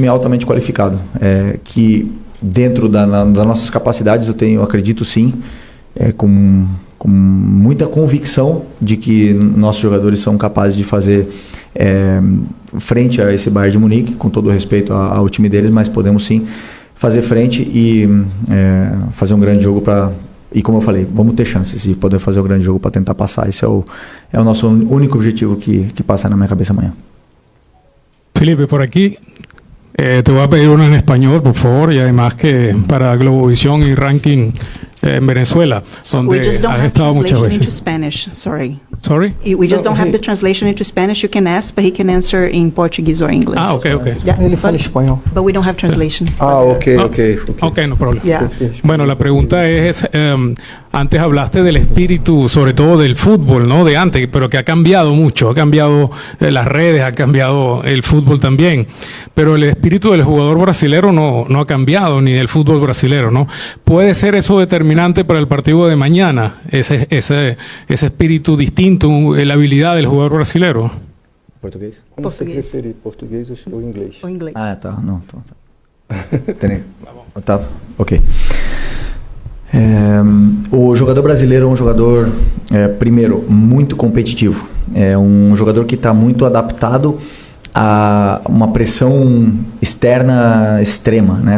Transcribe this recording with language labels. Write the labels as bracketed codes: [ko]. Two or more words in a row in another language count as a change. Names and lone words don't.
[pt] altamente qualificado, que dentro das nossas capacidades eu acredito sim, com muita convicção de que nossos jogadores são capazes de fazer frente a esse Bayern de Munique, com todo o respeito ao time deles, mas podemos sim fazer frente e fazer um grande jogo e como eu falei, vamos ter chances de poder fazer um grande jogo para tentar passar. Esse é o nosso único objetivo que passa na minha cabeça amanhã. [es] Felipe, por aquí te voy a pedir una en español, por favor, y además que para Globovisión y Ranking en Venezuela, donde has estado muchas veces. [en] Into Spanish, sorry. Sorry? We just don't have the translation into Spanish. You can ask, but he can answer in Portuguese or English. Ah, ok. Yeah, [pt] Ele fala espanhol. [en] but we don't have translation. Ok. [es] Ok, no problema. [en] Yeah. [es] Bueno, la pregunta es, antes hablaste del espíritu, sobre todo del fútbol, ¿no? De antes, pero que ha cambiado mucho, ha cambiado las redes, ha cambiado el fútbol también, pero el espíritu del jugador brasilero no ha cambiado, ni del fútbol brasilero, ¿no? ¿Puede ser eso determinante para el partido de mañana, ese espíritu distinto, la habilidad del jugador brasilero? [pt] Português? Como você preferir, português ou inglês? Ou inglês. Ah, tá. Não, tá. Tá. Ok. O jogador brasileiro é um jogador, primeiro, muito competitivo. É um jogador que está muito adaptado a uma pressão externa extrema, né?